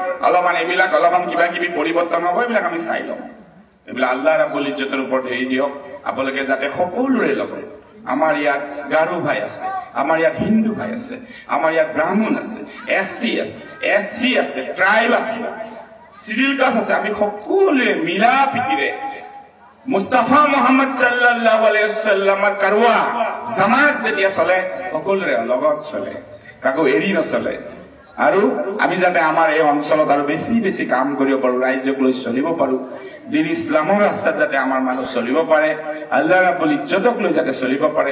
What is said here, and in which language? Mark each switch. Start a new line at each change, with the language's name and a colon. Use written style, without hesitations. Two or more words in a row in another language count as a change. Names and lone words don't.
Assamese: অলপমান কিবা কিবি পৰিৱৰ্তন হ'ব এইবিলাক আমি চাই লওঁ এইবিলাক আল্লাহ ৰাব্বুল ইজ্জতৰ ওপৰত হেৰি দিয়ক আপোনালোকে যাতে সকলোৰে লগত আমাৰ ইয়াত গাৰো ভাই আছে আমাৰ ইয়াত হিন্দু ভাই আছে আমাৰ ইয়াত ব্ৰাহ্মণ আছে এছটি আছে এছচি আছে ট্ৰাইব আছে
English: civil caste
Assamese: আছে আমি সকলোৱে মিলা পিটিৰে মুস্তাফা মুহাম্মদ
Arabic: صلى الله عليه وسلم
Assamese: কাৰৱা জামাত যেতিয়া চলে সকলোৰে লগত চলে কাকো এৰি নচলে আৰু আমি যাতে আমাৰ এই অঞ্চলত আৰু বেছি বেছি কাম কৰিব পাৰো ৰাজ্যক লৈ চলিব পাৰো দিন ইছলামৰ ৰাস্তাত যাতে আমাৰ মানুহ চলিব পাৰে আল্লাহ ৰাব্বুল ইজ্জতক লৈ যাতে চলিব পাৰে